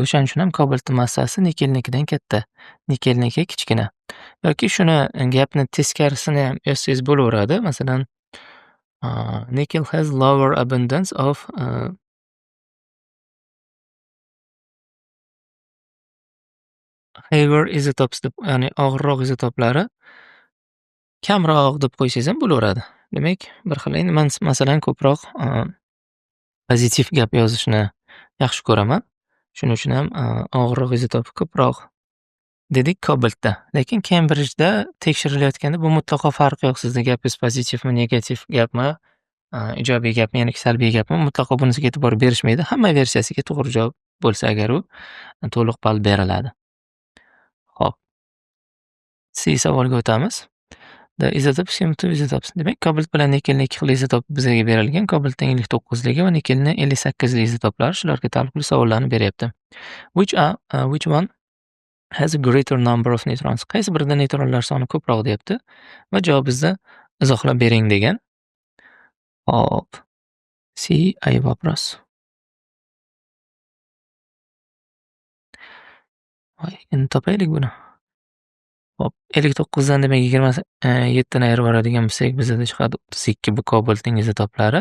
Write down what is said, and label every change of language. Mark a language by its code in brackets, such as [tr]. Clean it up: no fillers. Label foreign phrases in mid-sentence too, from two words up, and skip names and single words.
[uz] O'shaning uchun ham kobaltning massasi nikelnikidan katta, nikelniki kichkina. Yoki shuni gapni teskarisini ham yozsangiz bo'laveradi. Masalan, [en] nickel has lower abundance of heavier isotopes [uz] deb, ya'ni og'irroq izotoplari kamroq deb qo'ysangiz ham bo'laveradi. Demak, bir xil. Endi men masalan ko'proq pozitiv gap yozishni yaxshi ko'raman. Shuning uchun ham og'irroq izotopi ko'proq dedik kobaltda. Lekin Kembridjda tekshirilayotganda bu mutlaqo farqi yo'q. Sizni gapingiz pozitivmi, negativ gapmi, ijobiy gapmi, ya'ni salbiy gapmi, mutlaqo bunisiga e'tibor berishmaydi. Hamma versiyasiga to'g'ri javob bo'lsa agar u to'liq ball beriladi. Xo'p, C savolga o'tamiz. [en] The isotopes seem to isotopes. [uz] Demak, kobalt bilan nikelning ikki xil izotopi bizga berilgan. Kobaltning 59ligi va nikelning 58li izotoplari shularga taalluqli savollarni beryapti. [en] Which one has a greater number of neutrons? [uz] Qaysi birida neutronlar soni ko'proq deyapti va javobingizni izohlab bering degan. Hop. C ay вопрос. Voy, endi topaylik buni. Hop, 59 dan demak 27 ni ayirib yuboradigan bo'lsak, bizada chiqadi 32 bu kobaltning izotoplari.